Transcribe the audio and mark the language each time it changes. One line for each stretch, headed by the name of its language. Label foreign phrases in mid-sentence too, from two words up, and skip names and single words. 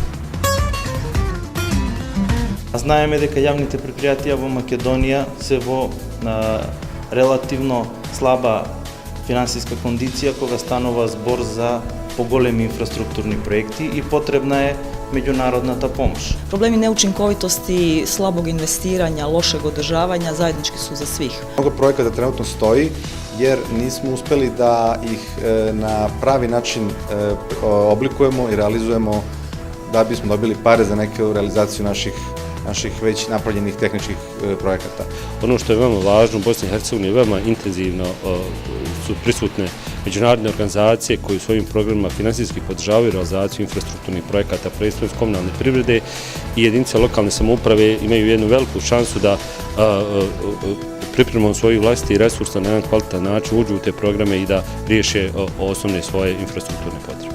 Macedonian: Знаеме дека јавните предпријатија во Македонија се во релативно слаба финансиска кондиција кога станува збор за поголеми инфраструктурни проекти и потребна е меѓународната помош.
Serbian: Проблеми неучинковитости, слабог инвестирања, лошег одржавања заеднички су за свих. Много проеката тренутно стои jer nismo uspeli da ih na pravi način oblikujemo i realizujemo da bismo dobili pare za neku realizaciju naših već napravljenih tehničkih projekata.
Bosnian: Ono što je veoma važno u Bosni i Hercegovini, veoma intenzivno su prisutne međunarodne organizacije koji u svojim programima finansijski podržavaju realizaciju infrastrukturnih projekata, prvenstveno iz komunalne privrede, i jedinice lokalne samouprave imaju jednu veliku šansu da pripremom svojih vlastitih resursa na jedan kvalitetan način uđu u te programe i da riješe osnovne svoje infrastrukturne potrebe.